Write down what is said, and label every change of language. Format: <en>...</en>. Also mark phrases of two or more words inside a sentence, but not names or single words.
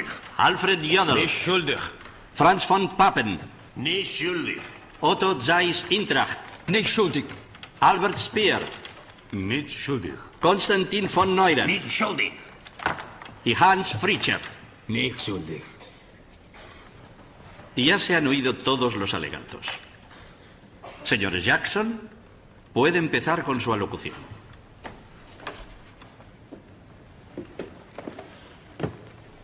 <de>Alfred Jodl. Nicht schuldig. Franz von Papen. Nicht schuldig. Otto Zeiss Intracht. Nicht schuldig. Albert Speer. Nicht schuldig. Konstantin von Neuren. Nicht schuldig.</de> <es>Y Hans Fritscher.</es> <de>Nicht schuldig.</de> <es>Ya se han oído todos los alegatos. Señor Jackson, puede empezar con su alocución.</es>